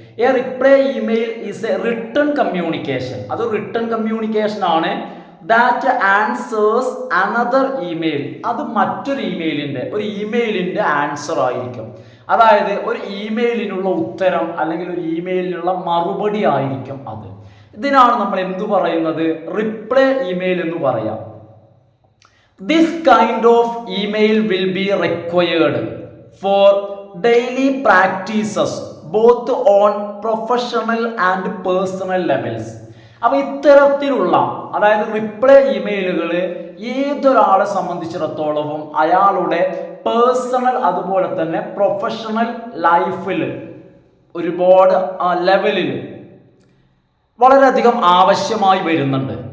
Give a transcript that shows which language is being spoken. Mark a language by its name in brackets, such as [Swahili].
[English] A reply email is a written communication. [Malayalam] അത് written communication ആണ്. [English] That answers another email. [Malayalam] അത് മറ്റൊരു ഒരു ഇമെയിലിൻ്റെ ആൻസർ ആയിരിക്കും. അതായത് ഒരു ഇമെയിലിനുള്ള ഉത്തരം അല്ലെങ്കിൽ ഒരു ഇമെയിലിനുള്ള മറുപടി ആയിരിക്കും അത്. ഇതിനാണ് നമ്മൾ എന്തു പറയുന്നത്? റിപ്ലൈ ഇമെയിൽ എന്ന് പറയാം. [English] This kind of email will be required for daily practices both on professional and personal levels. [Malayalam] അപ്പോൾ ഇത്തരത്തിലുള്ള, അതായത് റിപ്ലൈ ഇമെയിലുകൾ ഏതൊരാളെ സംബന്ധിച്ചിടത്തോളവും അയാളുടെ പേഴ്സണൽ അതുപോലെ തന്നെ പ്രൊഫഷണൽ ലൈഫിൽ ഒരുപാട് ലെവലിൽ വളരെയധികം ആവശ്യമായി വരുന്നുണ്ട്.